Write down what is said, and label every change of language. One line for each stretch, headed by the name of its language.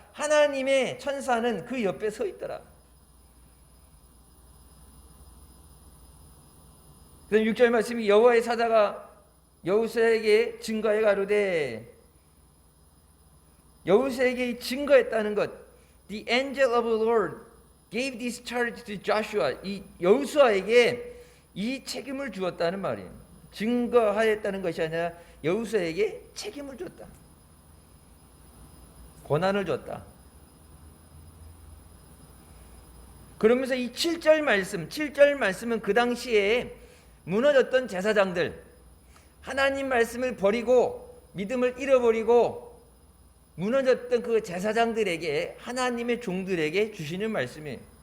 Korean: 하나님의 천사는 그 옆에 서 있더라. 그럼 6절 말씀이 여호와의 사자가 여호수아에게 증거해 가로되, 여호수아에게 증거했다는 것.
English: The angel of the Lord gave this charge to Joshua.
Korean: 이 여호수아에게 이 책임을 주었다는 말이에요. 증거하였다는 것이 아니라 여호수아에게 책임을 줬다. 권한을 줬다. 그러면서 이 7절 말씀은 그 당시에 무너졌던 제사장들, 하나님 말씀을 버리고 믿음을 잃어버리고 무너졌던 그 제사장들에게, 하나님의 종들에게 주시는 말씀이에요.